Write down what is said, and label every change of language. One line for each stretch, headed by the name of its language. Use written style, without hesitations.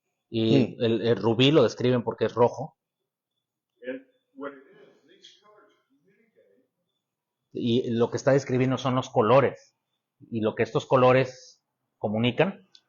Spanish: Y el rubí lo describen porque es rojo.
English: And what it is, these colors communicate
Spanish: Y lo que está describiendo son los colores. Y lo que estos colores comunican